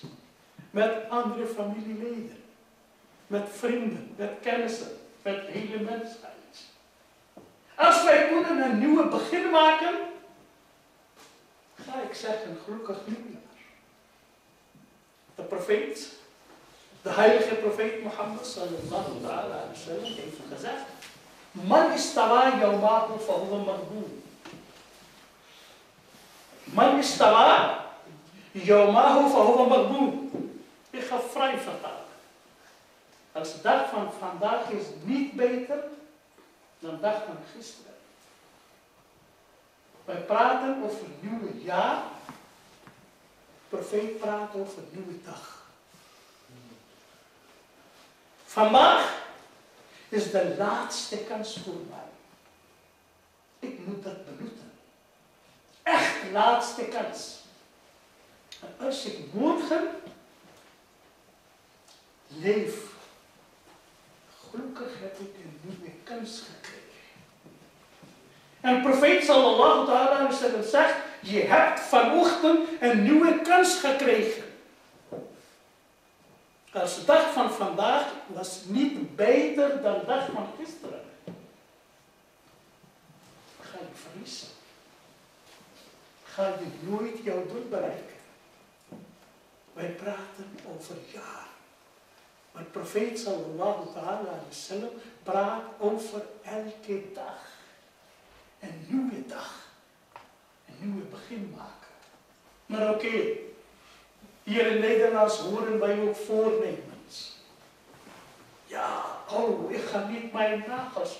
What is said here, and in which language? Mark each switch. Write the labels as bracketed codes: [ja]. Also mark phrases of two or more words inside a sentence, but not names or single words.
[nl] Met andere familieleden. Met vrienden, met kennissen, met de hele mensheid. Als wij kunnen een nieuwe begin maken, ga ik zeggen, gelukkig nieuwjaar. De profeet, de heilige profeet Mohammed [ar] صلى الله عليه وسلم [nl] heeft gezegd: [ar] من استوى يوماه فهو مقبول. من استوى يوماه فهو مقبول. [nl] Ik ga vrij vertalen. Als de dag van vandaag is niet beter dan de dag van gisteren. Wij praten over een nieuwe jaar. De profeet praat over een nieuwe dag. Vandaag is de laatste kans voor mij. Ik moet dat benutten. Echt laatste kans. En als ik morgen leef, gelukkig heb ik een nieuwe kans gekregen. En de profeet [ar] صلى الله عليه وسلم [nl] zegt: je hebt vanochtend een nieuwe kans gekregen. Als de dag van vandaag was niet beter dan de dag van gisteren, ga je verliezen. Ga je nooit jouw doel bereiken. Wij praten over jaar. Maar de profeet [ar] صلى الله عليه وسلم [nl] praat over elke dag. Een nieuwe dag. Een nieuwe begin maken. Maar oké. Hier in Nederland horen wij ook voornemens. Ja, oh, ik ga niet mijn nagels.